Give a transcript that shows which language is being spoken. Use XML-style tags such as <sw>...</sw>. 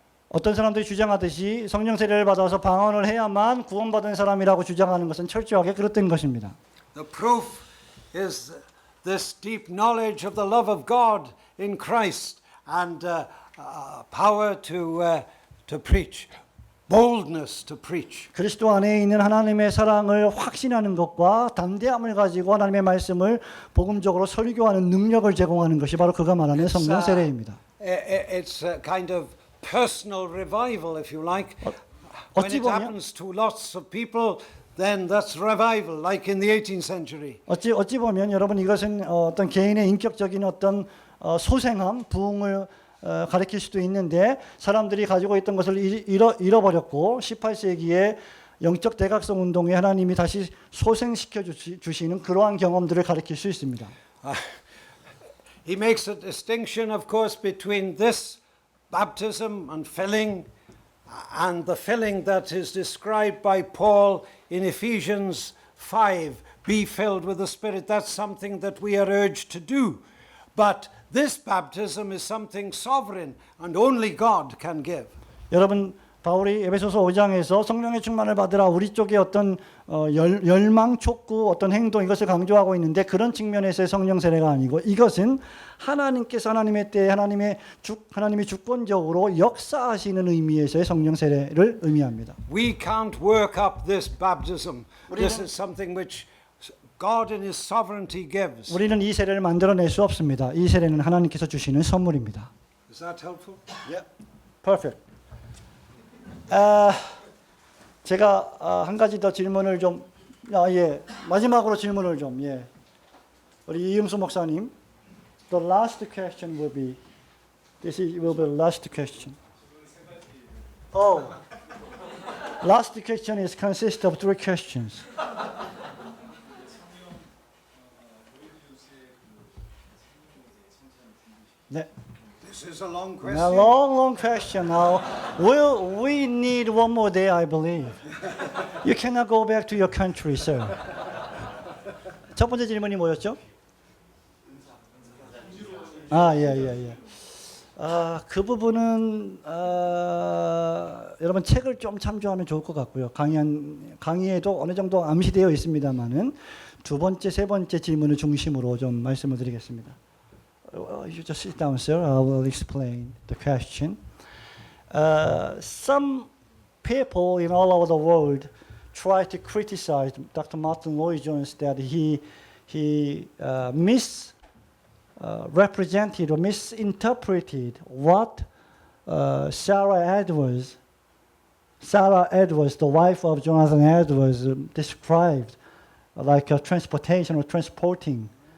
<ko>어떤 사람들이 주장하듯이 성령 세례를 받아서 방언을 해야만 구원받은 사람이라고 주장하는 것은 철저하게 그릇된 것입니다.</ko> <en>The proof is this deep knowledge of the love of God in Christ and power to preach, boldness to preach.</en> <ko>그리스도 안에 있는 하나님의 사랑을 확신하는 것과 담대함을 가지고 하나님의 말씀을 복음적으로 설교하는 능력을 제공하는 것이 바로 그가 말하는 성령 세례입니다.</ko> <en>It's a kind of personal revival, if you like. When</en> <ko>어찌</ko> <en>it</en> <ko>보면</ko> <en>happens to lots of people, then that's revival, like in the 18th century.</en> <ko>어찌 보면 여러분 이것은 어떤 개인의 인격적인 어떤 소생함, 부흥을 가리킬 수도 있는데 사람들이 가지고 있던 것을 잃어버렸고 18세기에 영적 대각성 운동에 하나님이 다시 소생시켜 주시는 그러한 경험들을 가리킬 수 있습니다.</ko> <en>He makes a distinction, of course, between this baptism and filling and the filling that is described by Paul in Ephesians 5, be filled with the Spirit. That's something that we are urged to do. But this baptism is something sovereign and only God can give.</en> <ko>여러분 바울이 에베소서 5장에서 성령의 충만을 받으라 우리 쪽에 어떤 열망, 촉구, 어떤 행동 이것을 강조하고 있는데 그런 측면에서의 성령 세례가 아니고 이것은 하나님께서 하나님의 때에 하나님이 주권적으로 역사하시는 의미에서의 성령 세례를 의미합니다.</ko> <en>We can't work up this baptism. This is something which God in His sovereignty gives.</en> <ko>우리는 이 세례를 만들어낼 수 없습니다. 이 세례는 하나님께서 주시는 선물입니다.</ko> <en>Is that helpful? Yeah. Perfect.</en> <ko>제가 한 가지 더 질문을 좀 마지막으로 질문을 좀 우리 이음수 목사님,</ko> <en>the last question will be will be the last question. Oh, last question is consist of 3 questions.</en> <ko>네.</ko> <en>This is a long A question. long question now. We need one more day, I believe. You cannot go back to your country, sir.</en> <ko>첫 번째 질문이 뭐였죠? 예. 그 부분은 여러분 책을 좀 참조하면 좋을 것 같고요. 강의에도 어느 정도 암시되어 있습니다만은 두 번째, 세 번째 질문을 중심으로 좀 말씀을 드리겠습니다.</ko> <en>You just sit down, sir. I will explain the question. Some people in all over the world try to criticize Dr. Martin Lloyd-Jones that he misrepresented or misinterpreted what Sarah Edwards, the wife of Jonathan Edwards, described like transportation or transporting.</en>